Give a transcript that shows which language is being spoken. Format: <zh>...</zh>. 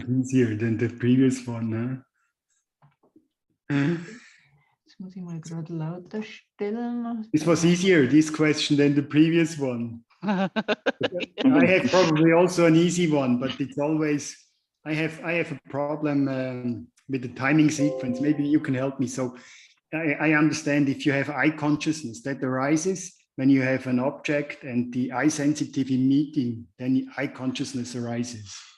<en>was easier than the previous one.</en> <de>Jetzt muss ich mal gerade lauter stellen.</de> <en>This was easier, this question, than the previous one. I have probably also an easy one, but it's always, I have a problem with the timing sequence. Maybe you can help me. So I understand if you have eye consciousness that arises when you have an object and the eye sensitivity meeting, then the eye consciousness arises.</en>